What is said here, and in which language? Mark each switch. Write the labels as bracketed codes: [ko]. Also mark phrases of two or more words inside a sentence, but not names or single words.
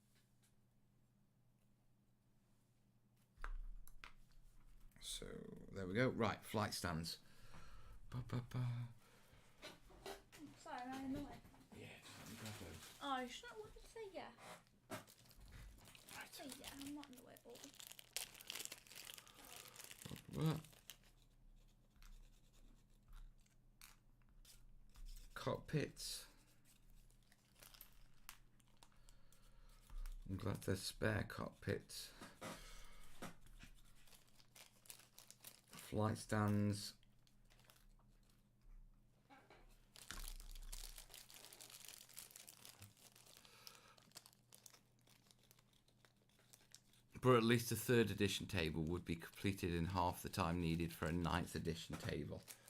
[en] So, there we go. Right, flight stands. Ba-ba-ba. Sorry, am I in the way? Yeah, just let me grab those. Oh, you shouldn't want to say yeah. Right. Say yeah, I'm not in the way at all. Ba-ba-ba. Cockpits. I'm glad there's spare cockpits. Flight stands. But at least a 3rd edition table would be completed in half the time needed for a 9th edition table.